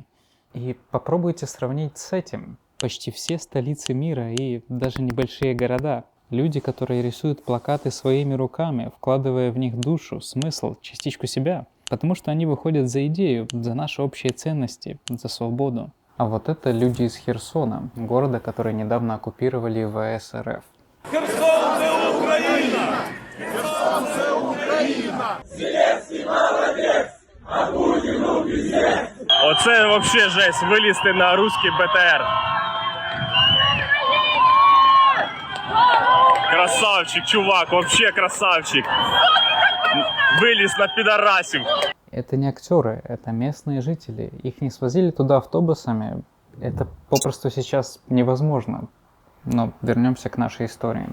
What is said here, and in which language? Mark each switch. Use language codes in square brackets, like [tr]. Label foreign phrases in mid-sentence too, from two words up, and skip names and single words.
[ru] И попробуйте сравнить с этим. Почти все столицы мира и даже небольшие города. Люди, которые рисуют плакаты своими руками, вкладывая в них душу, смысл, частичку себя. Потому что они выходят за идею, за наши общие ценности, за свободу. А вот это люди из Херсона, города, который недавно оккупировали ВС РФ. [uk] Херсон, це Україна! Херсон, це Україна! Зеленський молодець, а Путін пиздець! Оце [ru] вообще жесть, [uk] вилізти на русский БТР. [ru] Красавчик, чувак, вообще красавчик. Вылез на пидорасів. Это не актеры, это местные жители. Их не свозили туда автобусами. Это попросту сейчас невозможно. Но вернемся к нашей истории.